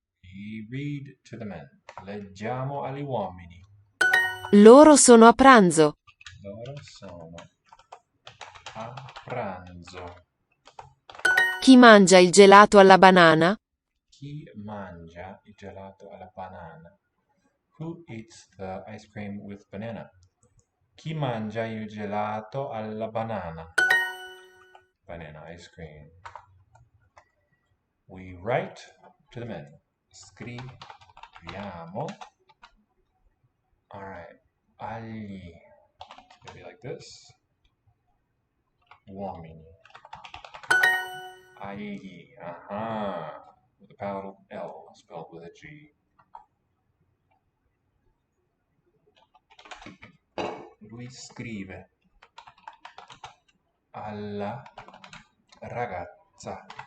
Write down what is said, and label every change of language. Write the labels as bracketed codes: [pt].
[en] We read to the men. [it] Leggiamo agli uomini. Loro sono a pranzo. Loro sono a pranzo. Chi mangia il gelato alla banana? Chi mangia il gelato alla banana? [en] Who eats the ice cream with banana? [it] Chi mangia il gelato alla banana? [en] Banana ice cream. We write to the men. [it] Scriviamo. [en] Alright. [it] Agli. [en] It's gonna be like this. [it] Uomini. Agli. [en] With a palatal L spelled with a G. [it] Lui scrive alla ragazza.